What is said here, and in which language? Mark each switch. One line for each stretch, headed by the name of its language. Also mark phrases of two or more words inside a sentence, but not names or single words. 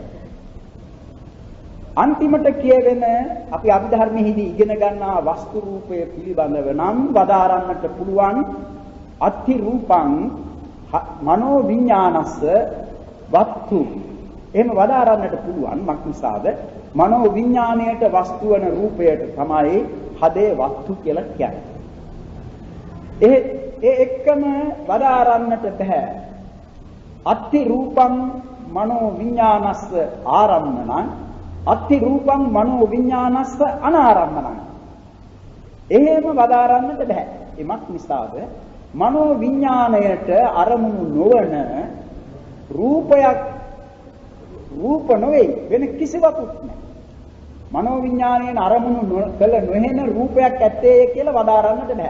Sinhala: අන්තිමට කියවෙන අපි අභිධර්මයේදී ඉගෙන ගන්නා වස්තු රූපය පිළිබඳව නම් වදාරන්නට පුළුවන්
Pali: අත්ථි රූපං මනෝ විඥානස්ස වස්තු.
Sinhala: එහෙම වදාරන්නට පුළුවන් මක්නිසාද මනෝ විඥාණයට වස්තු වන රූපයට තමයි හදේ වස්තු කියලා කියන්නේ. ඒ එක්කම වදාරන්නට බෑ
Pali: අත්ථි රූපං මනෝ විඥානස්ස ආරම්මණං අත්ථි රූපං මනෝ විඥානස්ස අනාරම්මණං.
Sinhala: එහෙම වදාරන්නට බෑ. එමත් නිසාද මනෝ විඥාණයට අරමුණු නොවන රූපයක් රූප නොවේ වෙන කිසිවකුත් නැහැ. මනෝ විඥාණයෙන් අරමුණු කළ නොහෙන රූපයක් ඇත්තේ කියලා වදාරන්නට බෑ.